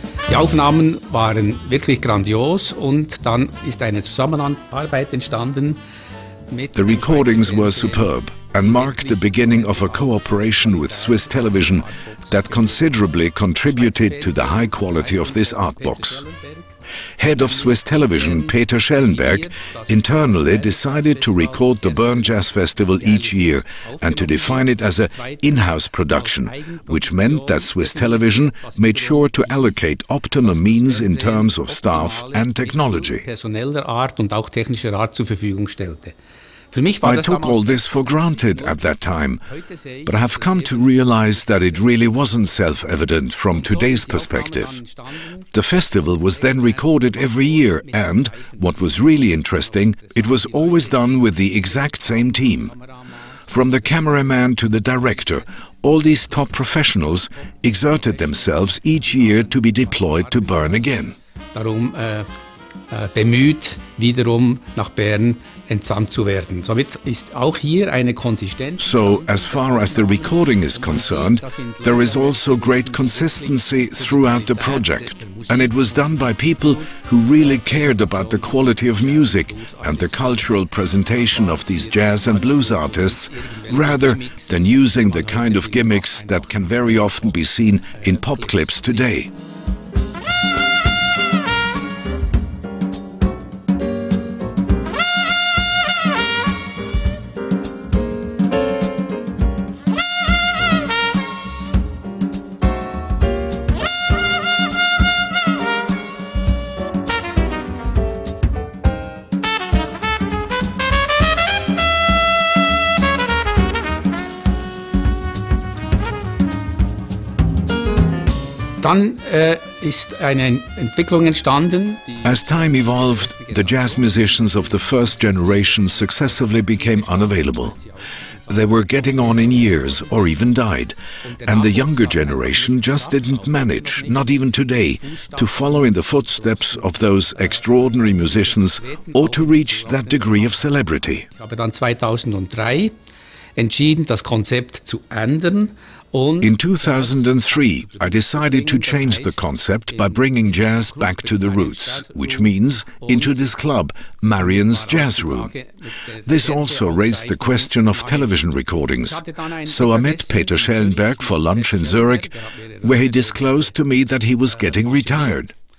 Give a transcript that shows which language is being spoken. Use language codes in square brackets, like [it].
[de] Die Aufnahmen waren wirklich grandios und dann ist eine Zusammenarbeit entstanden. [en] The recordings were superb and marked the beginning of a cooperation with Swiss television that considerably contributed to the high quality of this ARTBOX. Head of Swiss television Peter Schellenberg internally decided to record the Bern Jazz Festival each year and to define it as an in-house production, which meant that Swiss television made sure to allocate optimum means in terms of staff and technology. [de] Personeller Art und auch technischer Art zur Verfügung stellte. [en] I took all this for granted at that time, but I have come to realize that it really wasn't self-evident from today's perspective. The festival was then recorded every year and, what was really interesting, it was always done with the exact same team. From the cameraman to the director, all these top professionals exerted themselves each year to be deployed to Bern again. [de] Darum bemüht, wiederum nach Bern entsandt zu werden. Somit ist auch hier eine Konsistenz. [en] So, as far as the recording is concerned, there is also great consistency throughout the project. And it was done by people who really cared about the quality of music and the cultural presentation of these jazz and blues artists, rather than using the kind of gimmicks that can very often be seen in pop clips today. [de] Dann ist eine Entwicklung entstanden. [en] As time evolved, the jazz musicians of the first generation successively became unavailable. They were getting on in years or even died, and the younger generation just didn't manage, not even today, to follow in the footsteps of those extraordinary musicians or to reach that degree of celebrity. [de] Ich habe dann 2003 entschieden, das Konzept zu ändern. [en] In 2003, I decided to change the concept by bringing jazz back to the roots, which means into this club, Marion's Jazz Room. This also raised the question of television recordings, so I met Peter Schellenberg for lunch in Zurich, where he disclosed to me that he was getting retired.